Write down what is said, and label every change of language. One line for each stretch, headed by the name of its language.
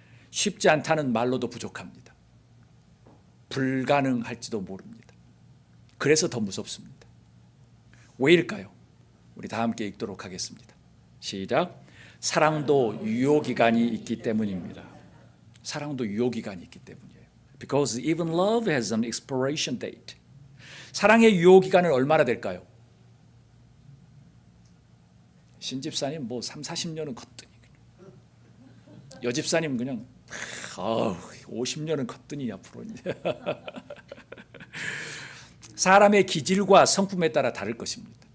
Korean: 쉽지 않다는 말로도 부족합니다. 불가능할지도 모릅니다. 그래서 더 무섭습니다. 왜일까요? 우리 다 함께 읽도록 하겠습니다. 시작. 사랑도 유효기간이 있기 때문입니다. 사랑도 유효기간이 있기 때문이에요.
English: Because even love has an expiration date.
Korean: 사랑의 유효기간은 얼마나 될까요? 신집사님 뭐 3, 40년은 컸더니 여집사님 그냥 50년은 컸더니 앞으로 사람의 기질과 성품에 따라 다를 것입니다.